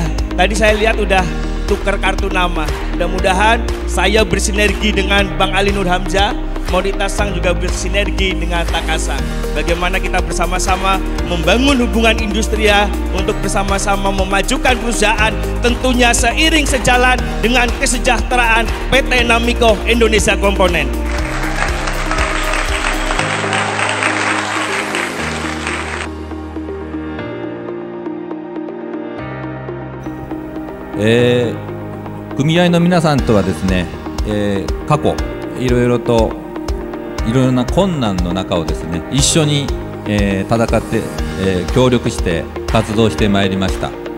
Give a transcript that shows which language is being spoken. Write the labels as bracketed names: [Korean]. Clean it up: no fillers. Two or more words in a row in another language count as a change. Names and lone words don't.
[Indonesian] Tadi saya lihat udah tukar kartu nama. Mudah-mudahan saya bersinergi dengan Bang Ali Nur Hamzah, Maudita Sang juga bersinergi dengan Takasang. Bagaimana kita bersama-sama membangun hubungan industria untuk bersama-sama memajukan perusahaan, tentunya seiring sejalan dengan kesejahteraan PT Namiko Indonesia Komponen. [Japanese] 組合の皆さんとはですね、過去いろいろな困難の中をですね一緒に、戦って、協力して活動してまいりました。